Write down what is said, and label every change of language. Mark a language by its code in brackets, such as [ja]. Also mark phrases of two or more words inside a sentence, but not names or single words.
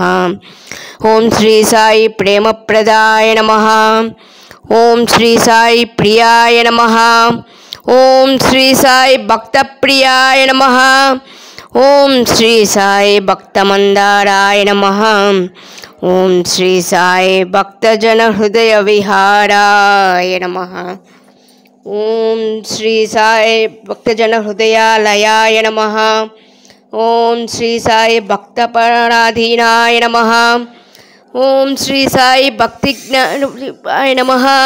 [sa] ओम श्री साई प्रेमप्रदाय नमः। ओम श्री साई प्रियाय नमः। ओम श्री साई भक्तप्रियाय नमः। ओम श्री साई भक्तमंदाराय नमः। ఓం శ్రీ సాయి భక్తజన హృదయ విహారాయ నమః. ఓం శ్రీ సాయి భక్తజన హృదయాలయాయ నమః. ఓం శ్రీ సాయి భక్తపరాధీనాయ నమః. ఓం శ్రీ సాయి భక్తి జ్ఞానాయ నమః.